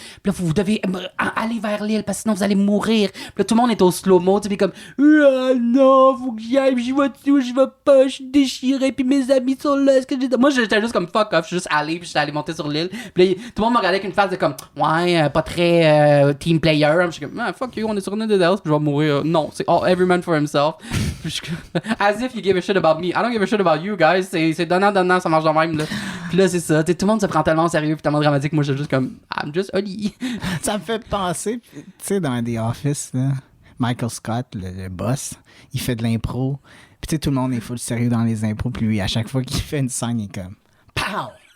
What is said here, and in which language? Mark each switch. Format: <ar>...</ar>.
<fr>Puis là, vous devez aller vers l'île parce que sinon vous allez mourir. Puis là, tout le monde est au slow-mo, tu sais, puis comme, non, faut que j'y aille, j'y vais-tu ou j'y vais pas, je suis déchiré, puis mes amis sont là, est-ce que j'ai... Moi, j'étais juste comme, fuck off, je suis juste allé, puis j'étais allé monter sur l'île. Puis là, tout le monde me regardait avec une face de comme, pas très team player. Je suis comme, fuck you, on est sur une île déserte, puis je vais mourir. Non, c'est</fr> <en>every man for himself. As if you give a shit about me. I don't give a shit about you, guys.</en> <fr>C'est donnant, ça marche de même, là. Puis là, c'est ça. Tout le monde se prend tellement au sérieux puis tellement dramatique. Moi, je suis juste comme,</fr> <en>I'm just Oli.</en> <fr>Ça me fait penser, tu sais, dans The Office, là, Michael Scott, le boss, il fait de l'impro. Puis tu sais, tout le monde est full sérieux dans les impros. Puis lui, à chaque fois qu'il fait une scène, il est comme, pow!</fr>